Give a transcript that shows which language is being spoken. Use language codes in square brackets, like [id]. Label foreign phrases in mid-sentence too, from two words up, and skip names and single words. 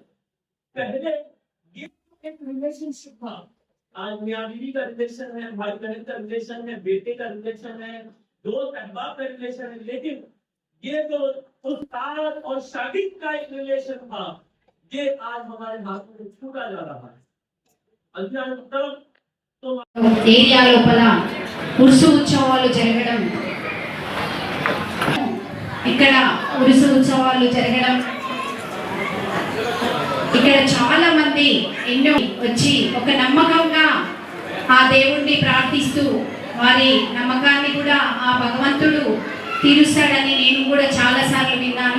[ur] پہلے یہ ایک ریلیشن شپ تھا، آج میاں بیوی کا ریلیشن ہے، بھائی بہن کا ریلیشن ہے، بیٹے کا ریلیشن ہے، دوست احباب کا ریلیشن ہے، لیکن یہ جو استاد اور شاگرد کا ایک ریلیشن تھا یہ آج ہمارے ہاتھوں سے چھوٹا جا رہا ہے۔ اللہ محترم تو [te] ఏరియా లోపల ఉరుసు ఉత్సవాలు జరగడం, ఇక్కడ ఉరుసు ఉత్సవాలు జరగడం, ఇక్కడ చాలా మంది ఎన్నో వచ్చి ఒక నమ్మకంగా ఆ దేవుణ్ణి ప్రార్థిస్తూ వారి నమ్మకాన్ని కూడా ఆ భగవంతుడు తీరుస్తాడని నేను కూడా చాలా సార్లు విన్నాను।